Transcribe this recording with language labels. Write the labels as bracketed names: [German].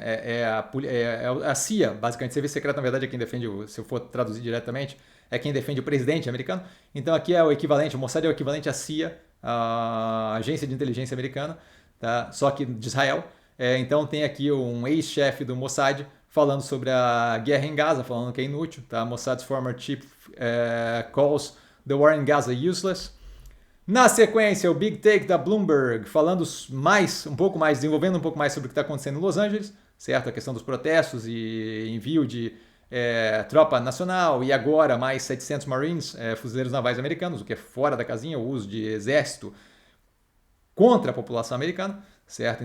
[Portuguese] É a CIA, basicamente. O serviço secreto, na verdade, é quem defende, se eu for traduzir diretamente, é quem defende o presidente americano. Então aqui é o equivalente, o Mossad é o equivalente à CIA, a agência de inteligência americana, tá? Só que de Israel. Então tem aqui um ex-chefe do Mossad falando sobre a guerra em Gaza, falando que é inútil. Tá? [English] Mossad's former chief calls the war in Gaza useless. [Portuguese] Na sequência, o Big Take da Bloomberg, falando desenvolvendo um pouco mais sobre o que está acontecendo em Los Angeles, certo? A questão dos protestos e envio de tropa nacional e agora mais 700 Marines, fuzileiros navais americanos, o que é fora da casinha, o uso de exército contra a população americana, certo?